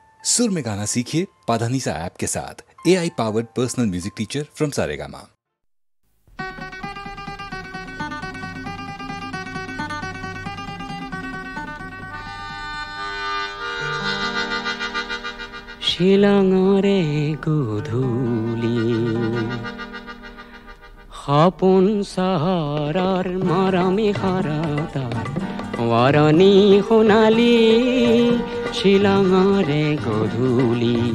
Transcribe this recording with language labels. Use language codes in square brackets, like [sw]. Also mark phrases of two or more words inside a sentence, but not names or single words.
[hi] सुर में गाना सीखिए पाधानीसा ऐप के साथ। [en] AI powered personal music teacher from [hi] सारेगामा। [as] শিলঙৰে গধূলি সপোন চহৰৰ মৰমী শৰতৰ ৱাৰণী সোণালী শিলঙৰে গধূলি